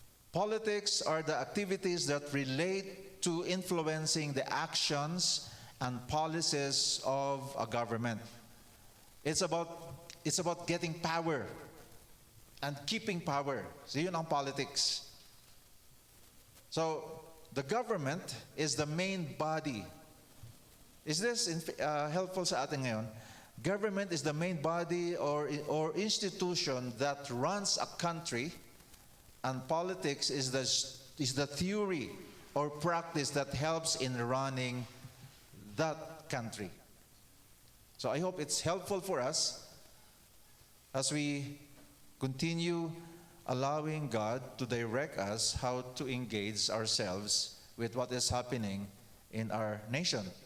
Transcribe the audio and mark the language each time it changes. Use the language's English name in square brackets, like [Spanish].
[English] Politics are the activities that relate to influencing the actions and policies of a government. It's about getting power and keeping power. [Filipino] So yun ang politics. [English] So the government is the main body. Is this helpful [Filipino] sa atin ngayon? [English] Government is the main body or institution that runs a country, and politics is the theory or practice that helps in running that country. So I hope it's helpful for us as we continue allowing God to direct us how to engage ourselves with what is happening in our nation.